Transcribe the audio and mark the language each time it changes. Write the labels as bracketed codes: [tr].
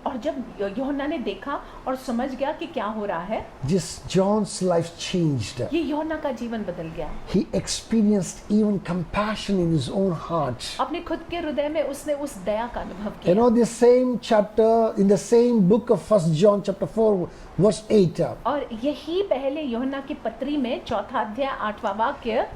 [hi] और जब यूहन्ना ने देखा और समझ गया कि क्या हो रहा है, [en] Just John's life changed. [hi] ये यूहन्ना का जीवन बदल गया। [en] He experienced even compassion in his own heart. [hi] अपने खुद के हृदय में उसने उस दया का अनुभव [en] You [hi] किया। [en] know, the same chapter in the same book of 1 John chapter 4 verse 8. [hi] और यही पहले यूहन्ना की पत्री में 4 अध्याय 8वां वाक्य,